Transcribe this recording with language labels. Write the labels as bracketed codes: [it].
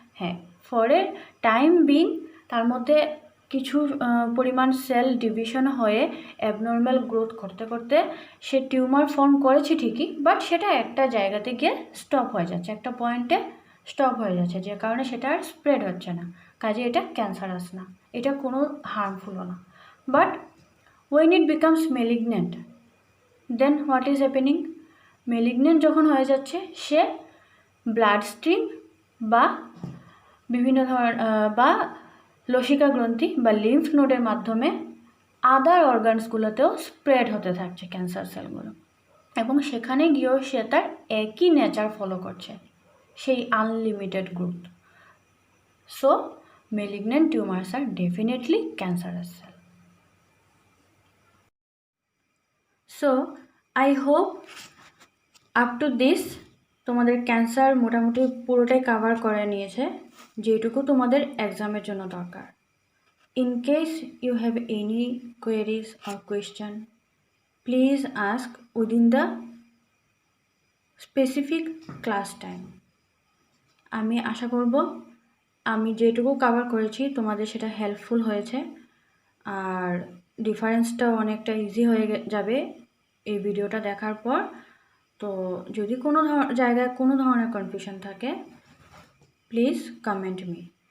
[bn] হ্যাঁ, [en] for a time being [bn] তার মধ্যে কিছু পরিমাণ সেল ডিভিশন হয়ে অ্যাবনর্মাল গ্রোথ করতে করতে সে টিউমার ফর্ম করেছে ঠিকই, বাট সেটা একটা জায়গাতে গিয়ে স্টপ হয়ে যাচ্ছে, একটা পয়েন্টে স্টপ হয়ে যাচ্ছে, যে কারণে সেটা আর স্প্রেড হচ্ছে না, কাজে এটা ক্যান্সারাস না, এটা কোনো হার্মফুলও না। [en] But when it becomes malignant, then what is happening? [bn] malignant যখন হয়ে যাচ্ছে, সে ব্লাড স্ট্রিম বা বিভিন্ন ধরনের বা লসিকা গ্রন্থি বা লিম্ফ নোডের মাধ্যমে আদার অর্গানসগুলোতেও স্প্রেড হতে থাকছে ক্যান্সার সেলগুলো, এবং সেখানে গিয়েও সে তার একই নেচার ফলো করছে, সেই unlimited growth. [en] So malignant tumors are definitely cancerous cell. So I hope up to this [bn] তোমাদের ক্যান্সার মোটামুটি পুরোটাই কভার করে নিয়েছে, যেটুকু তোমাদের এক্সামের জন্য দরকার। [en] In case you have any queries or question, please ask within the specific class time. [bn] আমি আশা করব আমি যেটুকু কভার করেছি তোমাদের সেটা হেল্পফুল হয়েছে, আর ডিফারেন্সটাও অনেকটা ইজি হয়ে যাবে এই ভিডিওটা দেখার পর। তো যদি কোনো জায়গায় কোনো ধরনের কনফিউশন থাকে, [en] Please comment me.